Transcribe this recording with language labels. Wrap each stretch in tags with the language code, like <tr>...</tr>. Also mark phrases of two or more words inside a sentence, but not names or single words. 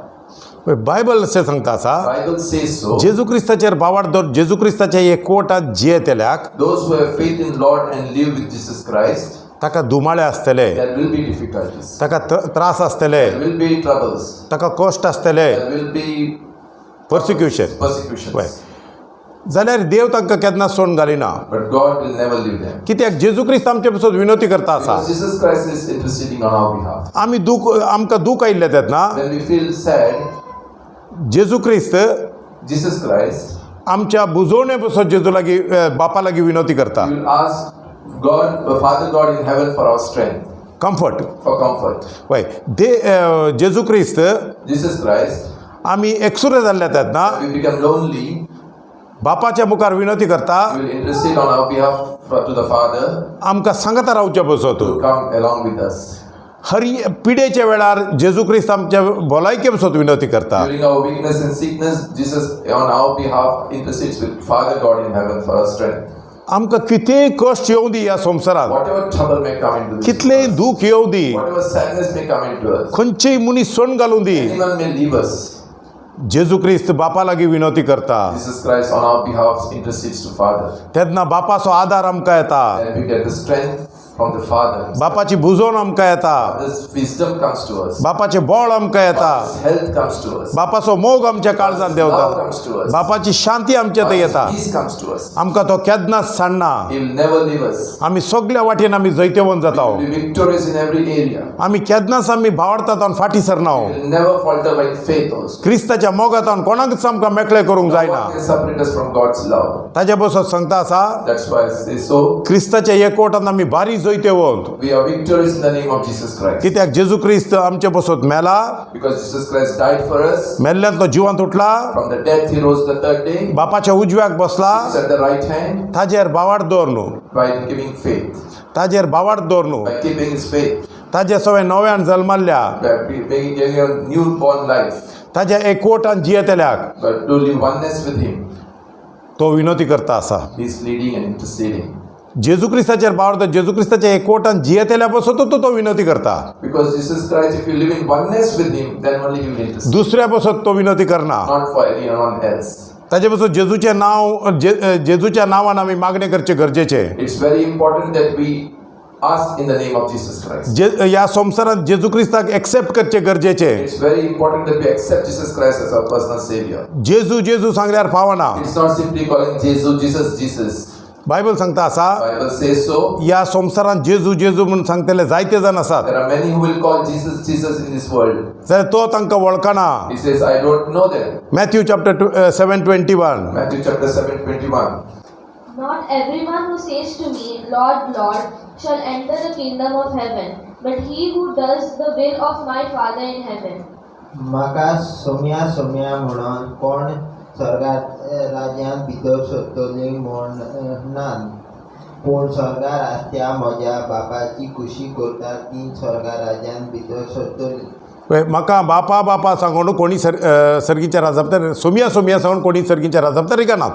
<kok>बायबल अशें सांगता आसा</kok> <en>Bible says so.</en> <kok>जेजू क्रिस्ताचेर बावाड दवर जेजू क्रिस्ताच्या एकवटांत जियेतेल्याक</kok> <en>Those who have faith in Lord and live with Jesus Christ,</en> <kok>ताका दुमाळे आसतले</kok> <en>there will be difficulties.</en> <kok>ताका त्रास आसतले</kok> <en>There will be troubles.</en> <kok>ताका कश्ट आसतले</kok> <en>There will be</en> <kok>पर्सिक्युशन</kok> <en>persecutions.</en> <kok>वय जाल्यार देव तांकां केन्ना सोडून घालिना</kok> <en>But God will never leave them.</en> <kok>कित्याक जेजू क्रिस्त आमचे पासून विनवती करता आसा</kok> <en>Because Jesus Christ is interceding on our behalf.</en> <kok>आमी आमकां दूख आयिल्लें तेन्ना</kok> <en>When we feel sad,</en> <kok>जेजू क्रिस्त</kok> <en>Jesus Christ</en> <kok>आमच्या बुजवणे पासून जेजू लागीं बापा लागीं विनवती करता</kok> <en>will ask God, Father God in heaven for our strength,</en> <kok>कम्फर्ट</kok> <en>for comfort.</en> <kok>वय जेजू क्रिस्त</kok> <en>Jesus Christ,</en> <kok>आमी एकसुरे जाल्ले तेन्ना</kok> <en>we become lonely,</en> <kok>बापाच्या मुखार विनवती करता</kok> <en>He will intercede on our behalf to the Father</en> <kok>आमकां सांगता रावचे पासून</kok> <en>to come along with us.</en> <kok>हरी पिडेच्या वेळार जेजू क्रिस्त आमच्या भलायके पासून विनवती करता</kok> <en>During our weakness and sickness, Jesus on our behalf intercedes with Father God in heaven for our strength.</en> <kok>आमकां कितेंय कश्ट येवं दी ह्या संवसारांत</kok> <en>Whatever trouble may come into this</en> <kok>कितलेंय</kok> <en>world,</en> <kok>दूख येवं दी</kok> <en>whatever sadness may come into us,</en> <kok>खंयचेय मनीस सोडून घालूं दी</kok> <en>anyone may leave us,</en> <kok>जेजू क्रिस्त बापा लागीं विनवती करता</kok> <en>Jesus Christ on our behalf intercedes to Father.</en> <kok>तेन्ना बापाचो आदार आमकां येता</kok> <en>And we get the strength from the Father.</en> <kok>बापाची बुजवण आमकां येता</kok> <en>This wisdom comes to us.</en> <kok>बापाचें बळ आमकां येता</kok> <en>His health comes to us.</en> <kok>बापाचो मोग आमच्या काळजांत</kok> <en>Love</en> <kok>देंवता</kok> <en>comes to us.</en> <kok>बापाची शांती आमच्या थंय येता</kok> <en>Peace comes to us.</en> <kok>आमकां तो केन्नाच सांडना</kok> <en>He will never leave us.</en> <kok>आमी सगल्या वाटेन आमी जैतेवंत जाता</kok> <en>We will be victorious in every area.</en> <kok>आमी केन्नाच आमी भावार्थांत आनी फाटी सरना</kok> <en>We will never falter by faith also.</en> <kok>क्रिस्ताच्या मोगांत कोणाकच आमकां मेकळे करूंक</kok> <en>No</en> <kok>जायना</kok> <en>one can separate us from God's love.</en> <kok>ताचे बसत सांगता आसा</kok> <en>That's why I say so.</en> <kok>क्रिस्ताच्या एकवटांत आमी बारी जैतेवंत</kok> <en>We are victorious in the name of Jesus Christ.</en> <kok>कित्याक जेजू क्रिस्त आमचे बसत मेला</kok> <en>Because Jesus Christ died for us.</en> <kok>मेल्ल्यान तो जिवंत उठला</kok> <en>From the death he rose the third day.</en> <kok>बापाच्या उजव्याक बसला</kok> <en>He's at the right hand</en> <kok>ताजेर बावाड दवर न्हू</kok> <en>by giving faith.</en> <kok>ताजेर बावाड दवर न्हू</kok> <en>By keeping his faith.</en> <kok>ताजे सवय नव्यान जल्माल्ल्या</kok> <en>By giving a newborn life.</en> <kok>ताज्या एकवटान जियेतल्याक</kok> <en>But to live oneness with him.</en> <kok>तो विनवती करता आसा</kok> <en>He's leading and interceding.</en> <kok>जेजू क्रिस्ताचेर बावडता जेजू क्रिस्ताच्या एकवटान जियेतल्या पासून तो विनवती करता</kok> <en>Because Jesus Christ, if you live in oneness with him, then only he will intercede.</en> <kok>दुसऱ्या पासून तो विनवती करना</kok> <en>Not for anyone else.</en> <kok>ताजे पासून जेजूचें नांव जेजूच्या नांवान आमी मागणें करचें गरजेचें</kok> <en>It's very important that we ask in the name of Jesus Christ.</en> <kok>ह्या संवसारांत जेजू क्रिस्ताक एक्सेप्ट करचें गरजेचें</kok> <en>It's very important that we accept Jesus Christ as our personal Savior.</en> <kok>जेजू जेजू सांगल्यार फावना</kok> <en>It's not simply calling Jesus, Jesus, Jesus.</en> <kok>बायबल सांगता आसा</kok> <en>Bible says so.</en> <kok>ह्या संवसारांत जेजू जेजू म्हणून सांगतले जायते जाण आसात</kok> <en>There are many who will call Jesus, Jesus in this world.</en> <kok>जाल्यार तो तांकां वळखना</kok> <en>He says, I don't know them.</en> <kok>मॅथ्यू चॅप्टर 7:21</kok> <en>Matthew chapter 7:21. Not everyone who says to me, Lord, Lord, shall enter the kingdom of heaven, but he who does the will of my Father in heaven.</en> <kok>म्हाका सोम्या सोम्या म्हणून कोण स्वर्गात राज्यांत भितर सरतली म्हणनान पूण स्वर्गार आसत्या म्हज्या बापाची खुशी करता ती स्वर्गा राज्यांत भितर सरतली. म्हाका बापा बापा सांगून कोणी सर्गीच्या राजांत सोमिया सोमिया सांगून कोणी सर्गीच्या राजांत रिकानात.</kok>